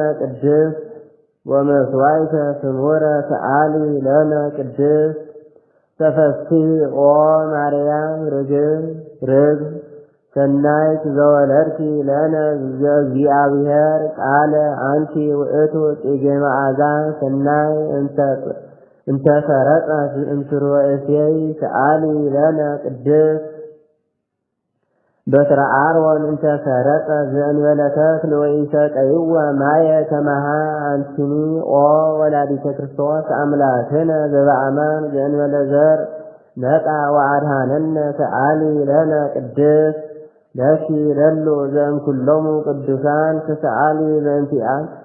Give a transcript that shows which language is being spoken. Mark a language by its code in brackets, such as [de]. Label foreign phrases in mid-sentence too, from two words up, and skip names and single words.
[gez] ቅድስት ወመስዋዕተ ስሙረ ሰአሊ ለነ ቅድስት ተፈስሒ ኦ ማርያም ርግብ ሰናይት ዘወለድኪ ለነ ዘእግዚአብሔር ቃለ አንቲ ውእቱ ጽጌ መዓዛ ሰናይ እንተ ሰረቀት እምስርወ እሴይ ሰአሊ ለነ ቅድስት በትረ አሮን እንተ ሰረቀ ዘእንበለ ተክል ወኢሰቀይወ ማየ ከመሃ አንትኒ ኦ ወላዲተ ክርስቶስ አምላክነ ዘበአማን ዘእንበለ ዘር ነቃ ወአድኀነነ ሰአሊ ለነ ቅድስት ለኪ ለሉ ዘእምኩሎሙ ቅዱሳን ትስአሊ በእንቲአን